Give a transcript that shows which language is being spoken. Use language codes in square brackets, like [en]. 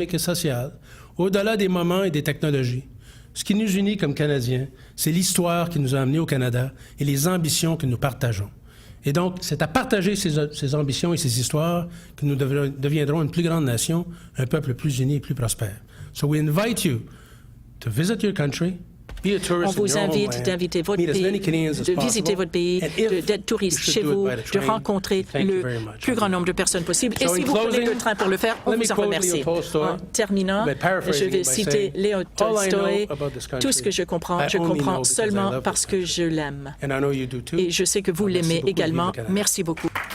[fr] Économique et sociale, au-delà des moments et des technologies. Ce qui nous unit comme Canadiens, c'est l'histoire qui nous a amenés au Canada et les ambitions que nous partageons. Et donc, c'est à partager ces ambitions et ces histoires que nous deviendrons une plus grande nation, un peuple plus uni et plus prospère. [en] So we invite you to visit your country. [fr] On vous invite d'inviter votre pays, de visiter votre pays, d'être touriste chez vous, de rencontrer le plus grand nombre de personnes possible. Et si vous prenez le train pour le faire, on vous en remercie. En terminant, je vais citer Léo Tolstoï. Tout ce que je comprends seulement parce que je l'aime. Et je sais que vous l'aimez également. Merci beaucoup.